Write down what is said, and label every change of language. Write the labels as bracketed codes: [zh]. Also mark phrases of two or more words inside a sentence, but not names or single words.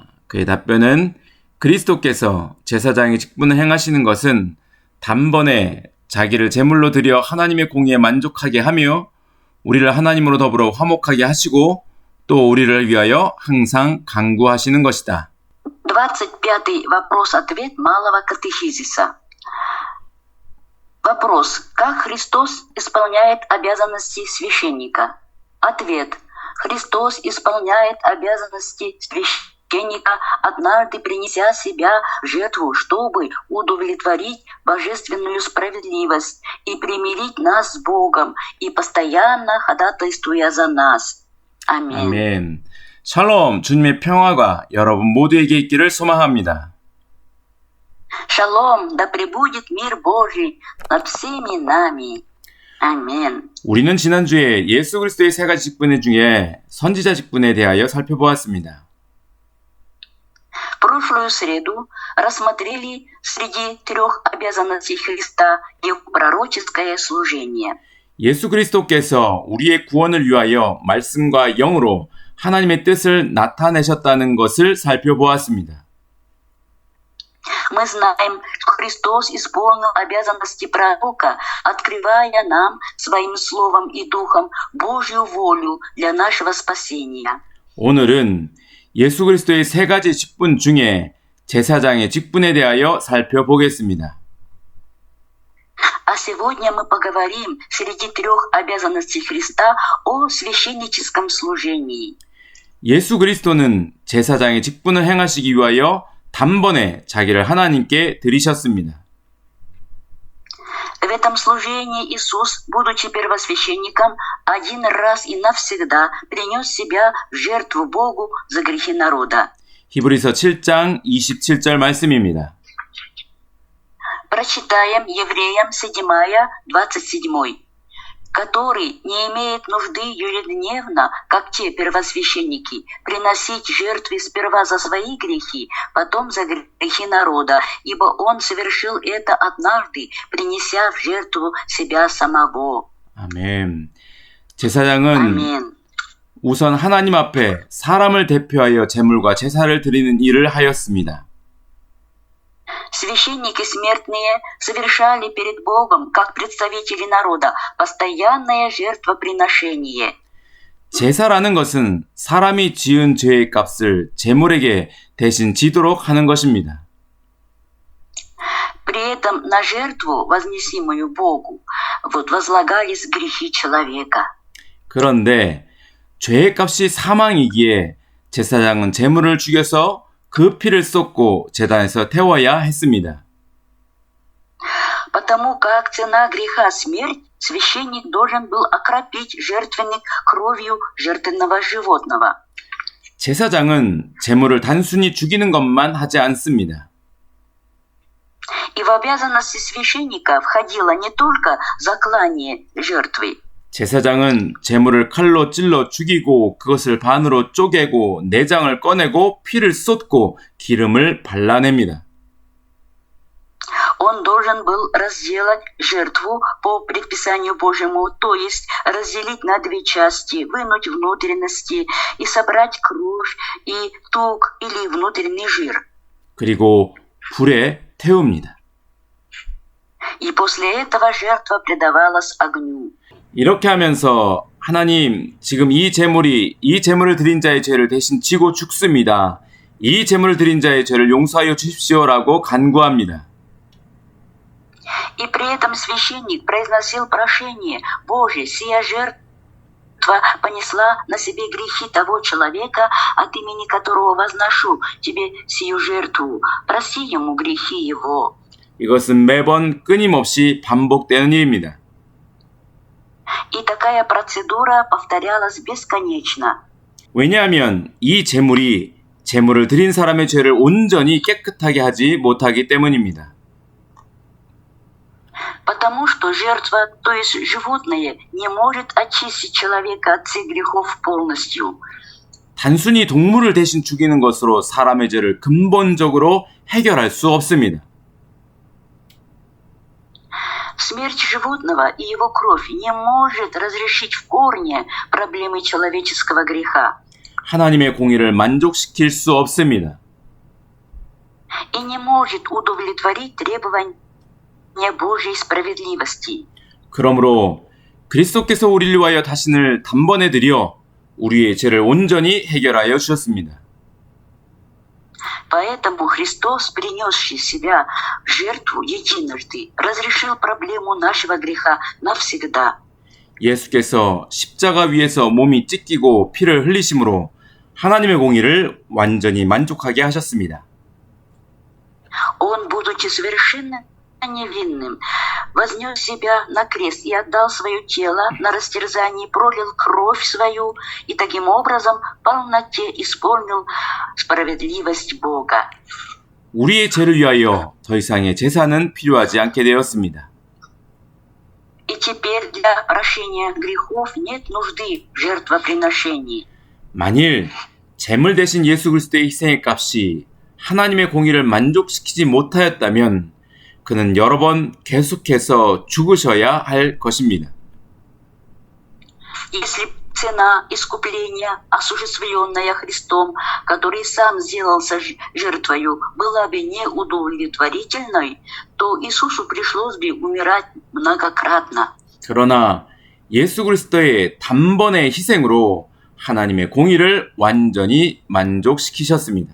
[ko] 그의 답변은 그리스도께서 제사장의 직분을 행하시는 것은 단번에 자기를 제물로 드려 하나님의 공의에 만족하게 하며 우리를 하나님으로 더불어 화목하게 하시고 또 우리를 위하여 항상 간구하시는 것이다. [ru] 25-й вопрос-ответ малого катехизиса. Вопрос. Как Христос исполняет обязанности священника? Ответ. Христос исполняет обязанности священника, однажды принеся себя в жертву, чтобы удовлетворить божественную справедливость и примирить нас с Богом, и постоянно ходатайствуя за нас. [ko] 아멘. 아멘. 샬롬, 주님의 평화가 여러분 모두에게 있기를 소망합니다. [ru] Шалом, да пребудет мир Божий над всеми нами. [ko] 아멘. 우리는 지난주에 예수 그리스도의 세 가지 직분 중에 선지자 직분에 대하여 살펴보았습니다. [ru] Прошлую среду рассмотрели среди 3 обязанностей Христа его пророческое служение. [ko] 예수 그리스도께서 우리의 구원을 위하여 말씀과 영으로 하나님의 뜻을 나타내셨다는 것을 살펴보았습니다. [ru] Мы знаем, что Христос исполнил обязанности пророка, открывая нам своим словом и духом Божью волю для нашего спасения. [ko] 오늘은 예수 그리스도의 세 가지 직분 중에 제사장의 직분에 대하여 살펴보겠습니다. [ru] А сегодня мы поговорим среди 3 обязанностей Христа о священническом служении. [ko] 예수 그리스도는 제사장의 직분을 행하시기 위하여 단번에 자기를 하나님께 드리셨습니다. [ru] В этом служении Иисус, будучи первосвященником, один раз и навсегда принес себя в жертву Богу за грехи народа. [ko] 히브리서 7장 27절 말씀입니다. [ru] Прочитаем Евреям 7, 27, который не имеет нужды ежедневно, как те первосвященники, приносить жертвы сперва за свои грехи, потом за грехи народа, ибо он совершил это однажды, принеся в жертву себя самого. [ko] 아멘. 제사장은 아멘. 우선 하나님 앞에 사람을 대표하여 제물과 제사를 드리는 일을 하였습니다. [ru] Священники смертные совершали перед Богом, как представители народа, постоянное жертвоприношение. [ko] 제사라는 것은 사람이 지은 죄의 값을 제물에게 대신 지도록 하는 것입니다. [ru] При этом на жертву, вознесимую Богу, возлагались грехи человека. [ko] 그런데 죄의 값이 사망이기에 제사장은 제물을 죽여서 그 피를 쏟고 제단에서 태워야 했습니다. [ru] Потому как цена греха смерть, священник должен был окропить жертвенник кровью жертвенного животного. [ko] 제사장은 제물을 단순히 죽이는 것만 하지 않습니다. [ru] И в обязанности священника входило не только заклание жертвы. [ko] 제사장은 제물을 칼로 찔러 죽이고 그것을 반으로 쪼개고 내장을 꺼내고 피를 쏟고 기름을 발라냅니다. [ru] Он должен был разделать жертву по предписанию Божьему, то есть разделить на 2 части, вынуть внутренности и собрать кровь и тук или внутренний жир. [ko] 그리고 불에 태웁니다. [ru] И после этого жертва предавалась огню. [ko] 이렇게 하면서 하나님, 지금 이 제물을 드린 자의 죄를 대신 지고 죽습니다. 이 제물을 드린 자의 죄를 용서하여 주십시오라고 간구합니다. [ru] И при этом священник произносил прошение: «Боже, сия жертва понесла на себе грехи того человека, от имени которого возношу тебе сию жертву. Прости ему грехи его». [ko] 이것은 매번 끊임없이 반복되는 일입니다. [ru] И такая процедура повторялась бесконечно. [ko] 왜냐하면 이 제물을 드린 사람의 죄를 온전히 깨끗하게 하지 못하기 때문입니다. [ru] Потому что жертва, то есть животное, не может очистить человека от всех грехов полностью. [ko] 단순히 동물을 대신 죽이는 것으로 사람의 죄를 근본적으로 해결할 수 없습니다. [ru] Смерть животного и его кровь не может разрешить в корне проблемы человеческого греха [ko] 하나님의 공의를 만족시킬 수 없습니다. [ru] и не может удовлетворить требования Божьей справедливости. [ko] 그러므로 그리스도께서 우리를 위하여 자신을 단번에 드려 우리의 죄를 온전히 해결하여 주셨습니다. [ru] Поэтому Христос, принесший себя в жертву единожды, разрешил проблему нашего греха навсегда. [ko] 예수께서 십자가 위에서 몸이 찢기고 피를 흘리심으로 하나님의 공의를 완전히 만족하게 하셨습니다. [ru] Он, будучи совершенно невинным, вознес себя на крест и отдал свое тело на растерзание, пролил кровь свою и таким образом в полноте исполнил справедливость Бога. [ko] 우리의 죄를 위하여 더 이상의 제사는 필요하지 않게 되었습니다. [ru] И теперь для прощения грехов нет нужды в жертвоприношении. [ko] 만일 제물 대신 예수 그리스도의 희생의 값이 하나님의 공의를 만족시키지 못하였다면 그는 여러 번 계속해서 죽으셔야 할 것입니다. [ru] Если цена искупления, осуществленная Христом, который сам сделался жертвою, была бы неудовлетворительной, то Иисусу пришлось бы умирать многократно. [ko] 그러나 예수 그리스도의 단번의 희생으로 하나님의 공의를 완전히 만족시키셨습니다.